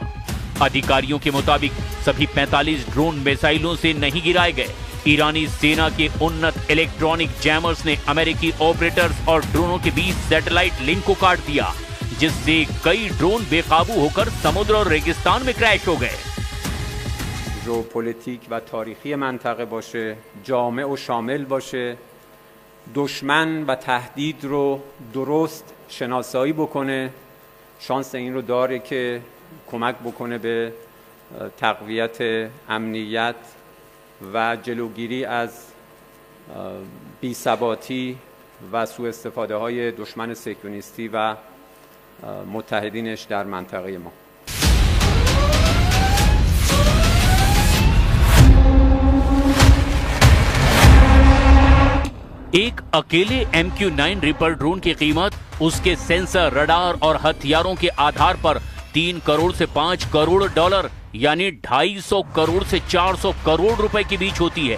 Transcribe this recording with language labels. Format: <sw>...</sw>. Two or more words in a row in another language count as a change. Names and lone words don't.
<hi>अधिकारियों के मुताबिक सभी 45 ड्रोन मिसाइलों से नहीं गिराए गए। ईरानी सेना के उन्नत</hi> <en>electronic jammers</en> <hi>ने अमेरिकी ऑपरेटर्स और ड्रोनों के बीच</hi> <en>satellite link</en> <hi>को काट दिया, जिससे कई ड्रोन बेकाबू होकर समुद्र और रेगिस्तान में क्रैश हो गए।</hi> <fa>ژئوپلیتیک و تاریخی منطقه باشه، جامع و شامل باشه، دشمن و تهدید رو درست شناسایی بکنه، شانس این رو داره که کمک بکنه به تقویت امنیت و جلوگیری از بی‌ثباتی و سوء استفاده های دشمن صهیونیستی و متحدینش در منطقه ما.</fa> <hi>एक अकेले MQ-9 रिपर ड्रोन की कीमत उसके सेंसर, रडार और हथियारों के आधार पर 3 करोड़ से 5 करोड़ डॉलर यानी 250 करोड़ से 400 करोड़ रुपए के बीच होती है।</hi>